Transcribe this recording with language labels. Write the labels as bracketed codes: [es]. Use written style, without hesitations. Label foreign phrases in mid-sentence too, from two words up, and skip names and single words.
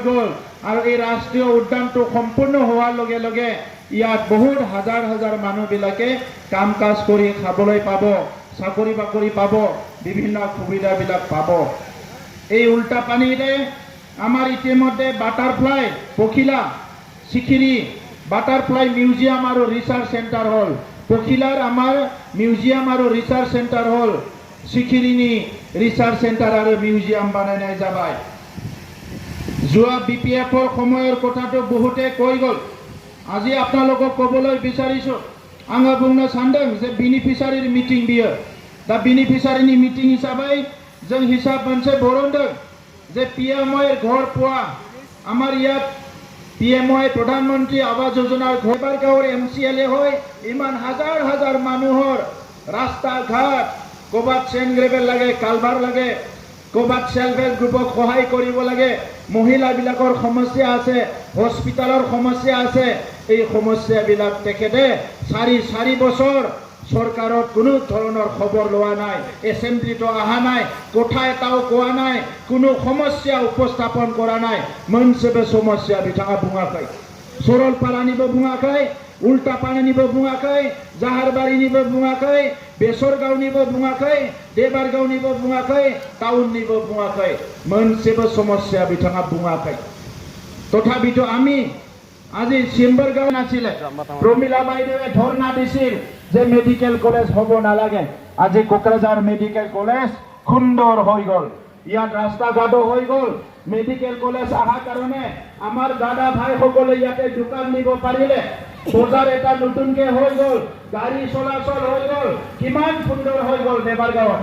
[as] গ'ল আৰু এই ৰাষ্ট্ৰীয় উদ্যানটো সম্পূৰ্ণ হোৱাৰ লগে লগে ইয়াত বহুত হাজাৰ হাজাৰ মানুহবিলাকে কাম কাজ কৰি খাবলৈ পাব চাকৰি বাকৰি পাব বিভিন্ন সুবিধাবিলাক পাব এই উল্টাপানীৰে আমাৰ ইতিমধ্যে বাটাৰফ্লাই পখিলা চিখিৰি বাটাৰফ্লাই মিউজিয়াম আৰু ৰিচাৰ্চ চেণ্টাৰ হ'ল পখিলাৰ আমাৰ মিউজিয়াম আৰু ৰিচাৰ্চ চেণ্টাৰ হ'ল চিখিৰিনি ৰিচাৰ্চ চেণ্টাৰ আৰু মিউজিয়াম বনাই যাবাই যোৱা বিপিএফৰ সময়ৰ কথাটো বহুতে কৈ গ'ল আজি আপোনালোকক ক'বলৈ বিচাৰিছো [brx] आङो बुंनो सानदों जे बेनिफिसारिर मिटिं बियो दा बेनिफिसारिनि मिटिं हिसाबै जों हिसाब मोनसे बरनदों जे पिएमवाइ घर [as] पोৱা আমাৰ ইয়াত পিএমৱাই প্ৰধানমন্ত্ৰী আৱাস যোজনাৰ ঘৰবাৰগাঁৱৰ এমচিএলএ হৈ ইমান হাজাৰ হাজাৰ মানুহৰ ৰাস্তা ঘাট ক'ৰবাত চেইন গ্ৰেভেল লাগে কালভাৰ লাগে ক'ৰবাত সেল্ফ হেল্প গ্ৰুপক সহায় কৰিব লাগে মহিলাবিলাকৰ সমস্যা আছে হস্পিটালৰ সমস্যা আছে এই সমস্যাবিলাক তেখেতে চাৰি বছৰ চৰকাৰত কোনো ধৰণৰ খবৰ লোৱা নাই এছেম্বলিতো অহা নাই কথা এটাও কোৱা নাই কোনো সমস্যা উপস্থাপন কৰা নাই [brx] मोनसेबो समस्या बिथाङा बुङाखै सरलपारानिबो बुङाखै उल्टापानीनिबो बुङाखै जाहारबारिनिबो बुङाखै बेसरगावनिबो बुङाखै देबारगावनिबो बुङाखै टाउननिबो बुङाखै मोनसेबो समस्या बिथाङा बुङाखै [as] तथापिতো আমি আজি চিম্বৰগাঁও নাছিলে প্ৰমিলা বাইদেৱে ধৰ্ণা দিছিল যে মেডিকেল কলেজ হ'ব নালাগে আজি কোকৰাঝাৰ মেডিকেল কলেজ সুন্দৰ হৈ গ'ল ইয়াত ৰাস্তা ঘাট হৈ গ'ল মেডিকেল কলেজ অহাৰ কাৰণে আমাৰ দাদা ভাইসকলে ইয়াতে দোকান দিব পাৰিলে বজাৰ এটা নতুনকে হৈ গ'ল, গাড়ী চলাচল হৈ গ'ল, কিমান সুন্দৰ হৈ গ'ল দেবাৰগাঁৱত।